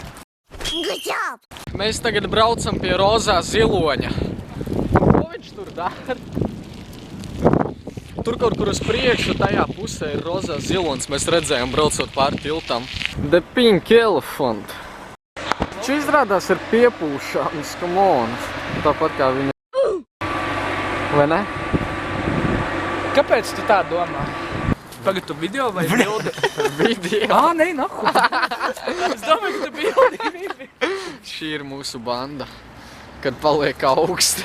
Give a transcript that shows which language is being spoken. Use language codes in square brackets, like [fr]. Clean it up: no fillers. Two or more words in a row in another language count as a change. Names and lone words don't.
[lv] Mēs tagad braucam pie rozā ziloņa. Ko viņš tur dara? Tur kaut kur uz priekšu, tajā pusē ir rozā zilonis. Mēs redzējām braucot pāri tiltam. [en] The Pink Elephant. [lv] Viņš izrādās ir piepūšams, [en] come on. [lv] Tāpat kā viņa. Vai ne? Kāpēc tu tā domā? Tagad tu video vai bildi? Video. Nē, nahu. Es domāju, ka tu bildi. Šī ir mūsu banda, kad paliek augsti.